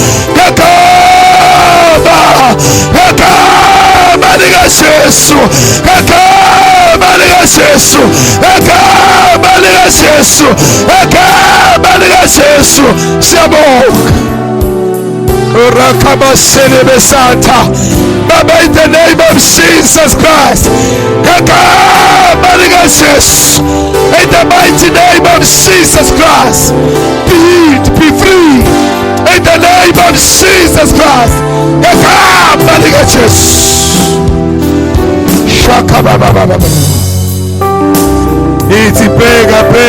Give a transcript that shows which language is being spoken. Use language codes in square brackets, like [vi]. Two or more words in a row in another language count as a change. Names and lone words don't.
[ss] Ngegama likaJesu. Ngegama likaJesu. Ngegama likaJesu. Ngegama likaJesu. Siyabonga. Baba, [en] in the name of Jesus Christ, in the mighty name of Jesus Christ, be free. In the name of Jesus Christ, it's pega.